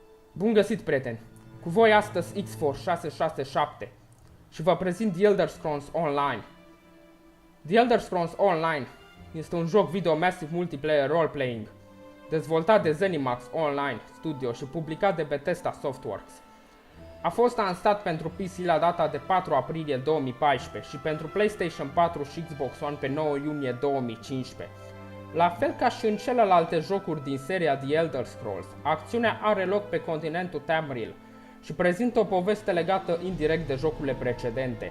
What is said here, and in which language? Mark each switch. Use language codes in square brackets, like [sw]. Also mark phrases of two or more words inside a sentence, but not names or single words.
[ro] Bun găsit, prieteni! Cu voi astăzi X-Force 667 și vă prezint The Elder Scrolls Online. The Elder Scrolls Online este un joc video [en] massive multiplayer role-playing, [ro] dezvoltat de ZeniMax Online Studio și publicat de Bethesda Softworks. A fost lansat pentru PC la data de 4 aprilie 2014 și pentru PlayStation 4 și Xbox One pe 9 iunie 2015. La fel ca și în celelalte jocuri din seria The Elder Scrolls, acțiunea are loc pe continentul Tamriel și prezintă o poveste legată indirect de jocurile precedente.